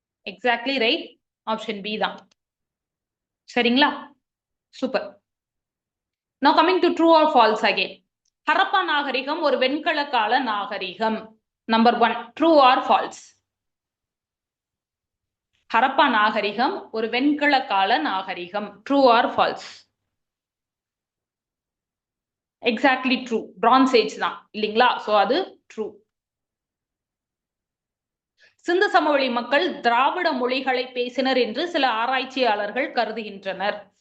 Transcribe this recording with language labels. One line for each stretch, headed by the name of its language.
English: Exactly right. Option B தான். சரிங்களா? Super. Now coming to true or false again.
Tamil: Harappa நாகரிகம் ஒரு வெண்கல கால நாகரிகம்.
English: Number 1, true or false?
Tamil: Harappa நாகரிகம் ஒரு வெண்கல கால நாகரிகம்.
English: True or false? Exactly true. Bronze age
Tamil: தான் இல்லைங்களா?
English: So அது true.
Tamil: சிந்து சமவெளி மக்கள் திராவிட மொழிகளை பேசினர் என்று சில ஆராய்ச்சியாளர்கள் கருதுகின்றனர்.